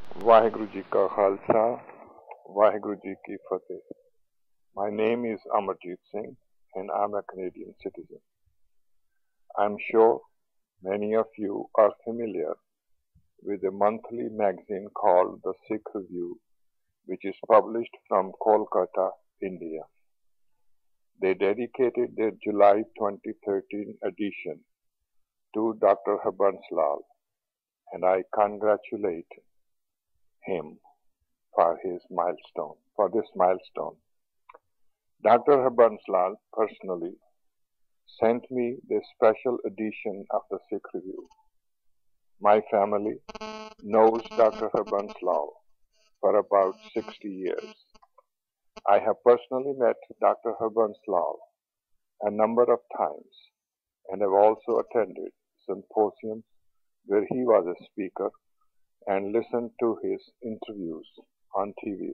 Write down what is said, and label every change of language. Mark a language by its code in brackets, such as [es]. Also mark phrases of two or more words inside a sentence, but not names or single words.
[pa] ਵਾਹਿਗੁਰੂ ਜੀ ਕਾ ਖਾਲਸਾ, ਵਾਹਿਗੁਰੂ ਜੀ ਕੀ ਫਤਿਹ. [en] My name is Amarjeet Singh and I'm a Canadian citizen. I'm sure many of you are familiar with a monthly magazine called the Sikh Review, which is published from Kolkata, India. They dedicated their July 2013 edition to Dr. Harbans Lal, and I congratulate him for this milestone. Dr. Harbans Lal personally sent me this special edition of the Sikh Review. My family knows Dr. Harbans Lal for about 60 years. I have personally met Dr. Harbans Lal a number of times and have also attended symposiums where he was a speaker and listened to his interviews on TV.